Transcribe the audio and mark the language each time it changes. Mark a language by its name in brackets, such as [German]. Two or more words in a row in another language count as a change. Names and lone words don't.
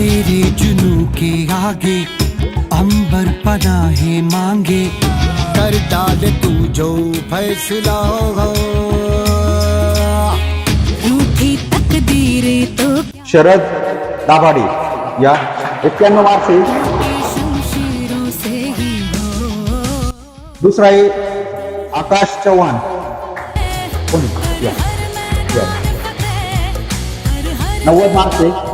[Hindi] के जुनू के आगे अंबर पनाहे मांगे, कर डाल तू जो फैसला हो। रूठी तकदीर तो [Marathi] शरद दाभाडे या 91 मार्क्स आहे. [Hindi] शमशीरों से ही हो। [Marathi] दुसरा आहे आकाश चव्हाण. कोण? या. या. 90 मार्क्स आहे.